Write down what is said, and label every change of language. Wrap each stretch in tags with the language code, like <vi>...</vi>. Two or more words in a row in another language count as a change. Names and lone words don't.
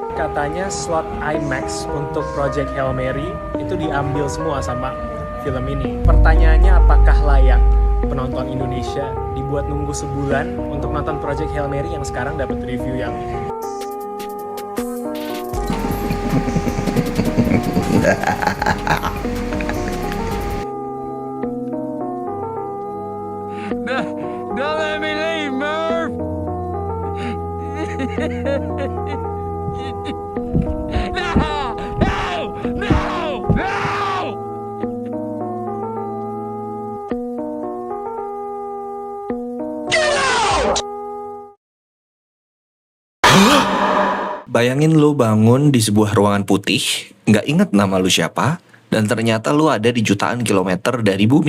<id>katanya slot IMAX untuk Project Hail Mary itu diambil semua sama film ini. Pertanyaannya, apakah layak penonton Indonesia dibuat nunggu sebulan untuk nonton Project Hail Mary yang sekarang dapat review yang</id> <en>Don't let me leave, Murph! No! No! No! No!</en> <id>Bayangin lo bangun di sebuah ruangan putih, nggak inget nama lu siapa, dan ternyata lu ada di jutaan kilometer dari bumi.</id>